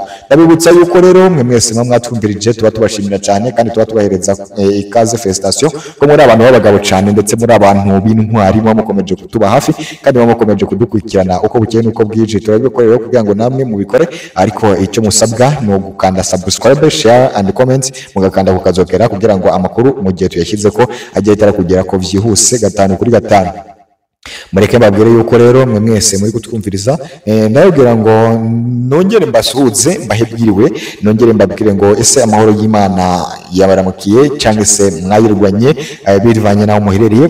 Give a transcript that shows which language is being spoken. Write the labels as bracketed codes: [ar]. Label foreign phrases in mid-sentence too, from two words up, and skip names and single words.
[rw] Ndabibutsa yuko rero mwe mwese mwatwumvirije tuba tubashimira cyane kandi tuba tubahereza ikaze felicitation ko muri abantu b'abagabo cyane ndetse muri abantu b'intwari mukomeje kutuba hafi kandi mukomeje kudukurikirana uko bukeye nuko bwije. Turabikorera kugira ngo namwe mubikore, ariko icyo musabwa ni ugukanda subscribe, [en] share and comment, [rw] mugakanda kukazokera kugira ngo amakuru mu gihe tuyashyize ko agiye kugera ko vyihuse gatanu kuri gatanu. Mureke mbabwire yuko rero mwe mwese muri kutwumviriza ndababwira ngo nongere mbasuhuze mbahebwiriwe, nongere mbabwire ngo ese amahoro y'Imana yabaramukiye cyangwa se mwayirwanye bivanye naho muherereye.